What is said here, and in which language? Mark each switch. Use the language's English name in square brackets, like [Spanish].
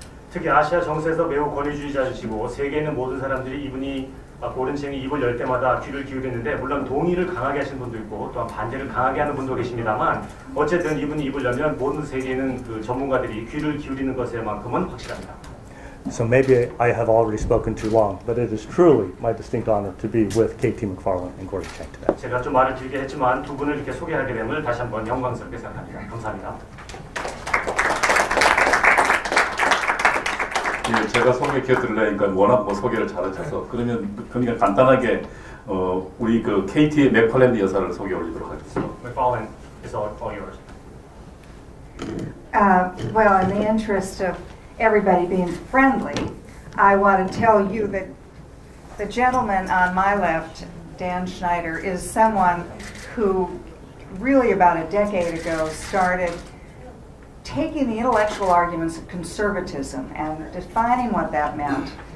[Korean] 특히 아시아 정세에서 매우 권위주의자이시고 세계에 있는 모든 사람들이 이분이 고든 챈이 입을 열 때마다 귀를 기울이는데 물론 동의를 강하게 하시는 분도 있고 또한 반대를 강하게 하는 분도 계십니다만 어쨌든 이분이 입을 열면 모든 세계에 있는 그 전문가들이 귀를 기울이는 것에만큼은 확실합니다. [English] So maybe I have already spoken too long, but it is truly my distinct honor to be with KT McFarland and Gordon Chang today. [Korean] 제가 좀 말을 길게 했지만 두 분을 이렇게 소개하게 됨을 다시 한번 영광스럽게 생각합니다. 감사합니다. 제가 소개해드리려니까 워낙 소개를 잘하셔서 그러면 그러니까 간단하게 우리 그 KT의 맥팔랜드 여사를 소개 올리도록 하겠습니다. [English] McFarland is all yours. Well, in the interest of everybody being friendly, I want to tell you that the gentleman on my left, Dan Schneider, is someone who really about a decade ago started taking the intellectual arguments of conservatism and defining what that meant.